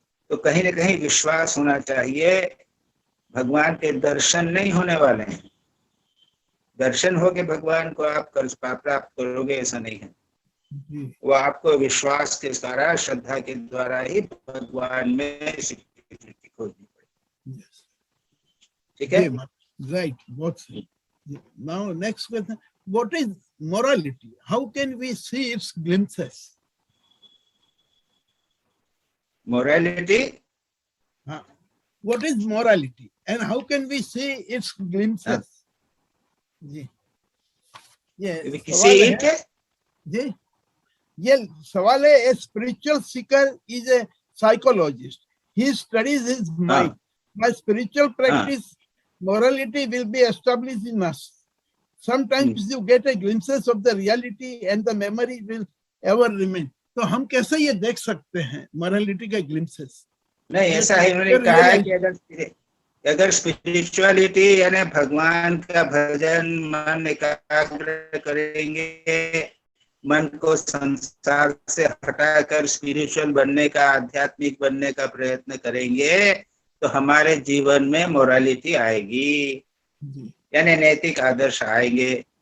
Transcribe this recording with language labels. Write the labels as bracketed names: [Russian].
[Hindi] तो कहीं ना कहीं विश्वास होना चाहिए। भगवान के दर्शन नहीं होने वाले हैं, दर्शन होके भगवान को आप प्राप्त करोगे ऐसा नहीं है। वो आपको विश्वास के द्वारा, श्रद्धा के द्वारा ही भगवान में स्वीकृति खोजनी पड़ेगी। ठीक है, राइट, बहुत सही। [English] Now next question, what is morality? How can we see its glimpses? Morality? What is morality and how can we see its glimpses? [Hindi] जी, ये [English] see it? [Hindi] जी, ये सवाल है। [English] A spiritual seeker is a psychologist. He studies his mind. By spiritual practice, morality will be established in us. Sometimes you get a glimpses of the reality and the memory will ever remain. [Hindi] तो हम कैसे ये देख सकते हैं morality के glimpses? नहीं, ऐसा ही उन्होंने कहा है कि अगर स्पिरिचुअलिटी यानी भगवान का भजन मन एकाग्र करेंगे, मन को संसार से हटाकर स्पिरिचुअल बनने का, आध्यात्मिक बनने का प्रयत्न करेंगे, तो हमारे जीवन में मोरालिटी आएगी, यानी नैतिक आदर्श आएंगे।